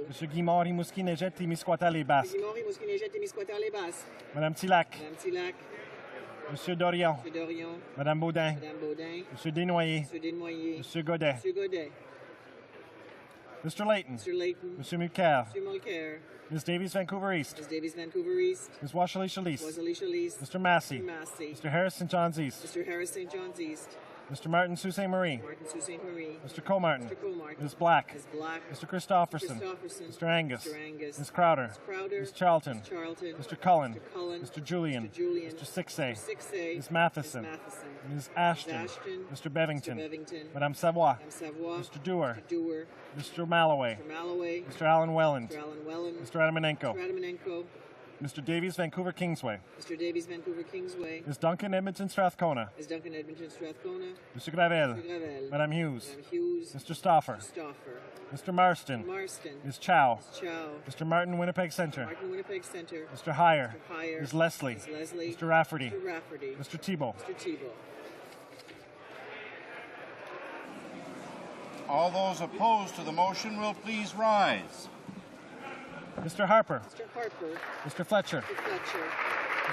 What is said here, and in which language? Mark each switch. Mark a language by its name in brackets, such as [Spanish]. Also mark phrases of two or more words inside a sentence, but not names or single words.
[French] Monsieur Guimont, Rimouski, Négette, Témiscouata-les-Basques. Guimont, Rimouski, Négette, Témiscouata-les-Basques. Madame Tillac. Madame Tillac. Monsieur Dorion. Monsieur Dorion. Madame Baudin. Madame Baudin. Monsieur Desnoyers. Monsieur Desnoyers. Monsieur Godet. Monsieur Godet. [English] Mr. Layton. [French] Monsieur Layton. Monsieur Mulcair. Monsieur Mulcair. [English] Ms. Davies, Vancouver East. Ms. Davies, Vancouver East. Ms. Washalie Least. Washalie Least. Mr. Massey. Mr. Massey. Mr. Harris, St. John's East. Mr. Harris, St. John's East. Mr. Martin, Sault Ste. Marie. Martin, Sault Ste. Marie. Mr. Comartin. Mr. Comartin. Ms. Black. Ms. Black. Mr. Christopherson. Mr. Angus. Mr. Angus. Ms. Crowder. Ms. Crowder. Ms. Charlton. Ms. Charlton. Mr. Cullen. Mr. Cullen. Mr. Julian. Mr. Julian. Mr. Sixay. Mr. Sixay. Ms. Matheson. Ms. Matheson. Ms. Ashton. Ms. Ashton. Mr. Bevington. Mr. Bevington. Madame Savoy. Madame Savoy. Mr. Dewar. Mr. Dewar. Mr. Malloway. Mr. Malloway. Mr. Alan Welland. Mr. Alan Welland. Mr. Adamanenko. Mr. Adamanenko. Mr. Davies, Vancouver Kingsway. Mr. Davies, Vancouver Kingsway. Ms. Duncan, Edmonton Strathcona. Ms. Duncan, Edmonton Strathcona. Mr. Gravel. Mr. Gravel. Madame Hughes. Madame Hughes. Mr. Stauffer. Mr. Stauffer. Mr. Marston. Marston. Ms. Chow. Ms. Chow. Mr. Martin, Winnipeg Centre. Martin, Winnipeg Centre. Mr. Heyer. Mr. Heyer. Ms. Leslie. Ms. Leslie. Mr. Rafferty. Mr. Rafferty. Mr. Thibault. Mr. Thibault. All those opposed to the motion will please rise. Mr. Harper. Mr. Harper. Mr. Fletcher. Mr. Fletcher.